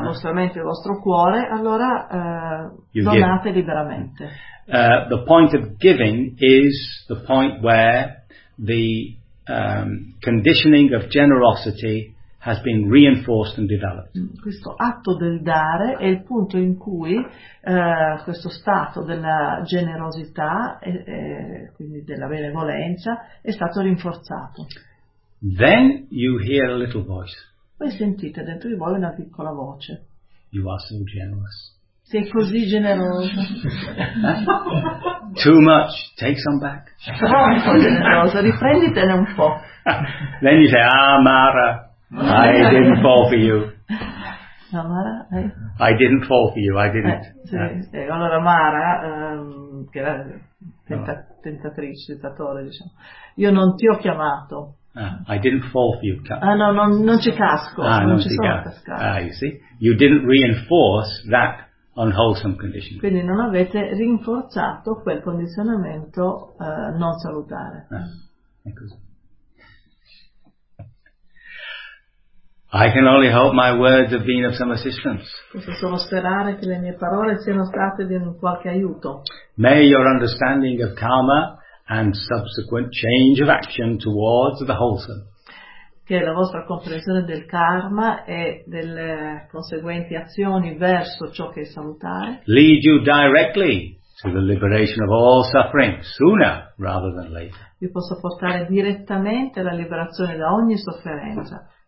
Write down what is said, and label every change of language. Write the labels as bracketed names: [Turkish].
[Italian] vostra mente, il vostro cuore, allora donate liberamente. [English] The point of giving is the point where the conditioning of generosity has been reinforced and developed. [Italian] Questo atto del dare è il punto in cui questo stato della generosità, quindi della benevolenza, è stato rinforzato. [English] Then you hear a little voice. [Italian] Poi sentite dentro di voi una piccola voce. [English] You are so generous. [Italian] Sei così generoso. [English] Too much. Take some back. [Italian] Troppo generoso. Riprenditene un po'. [English] Then you say, ah, Mara, I didn't fall for you. [Italian] No, Mara, [English] I didn't fall for you, I didn't. [Italian] Sì. Allora Mara, che era tentatrice, tentatore, diciamo, io non ti ho chiamato. [English] Ah, I didn't fall for you. [Italian] Ah, no, non ci casco. Ah, non ci sono cascato. [English] Ah, you see? You didn't reinforce that unwholesome condition. [Italian] Quindi non avete rinforzato quel condizionamento non salutare. Ah, ecco. [English] I can only hope my words have been of some assistance. [Italian] Posso solo sperare che le mie parole siano state di un qualche aiuto. [English] May your understanding of karma and subsequent change of action towards the wholesome. [Italian] Che la vostra comprensione del karma e delle conseguenti azioni verso ciò che è salutare [English] lead you directly to the liberation of all suffering sooner rather than later. [Italian] Vi possa portare direttamente alla liberazione da ogni sofferenza.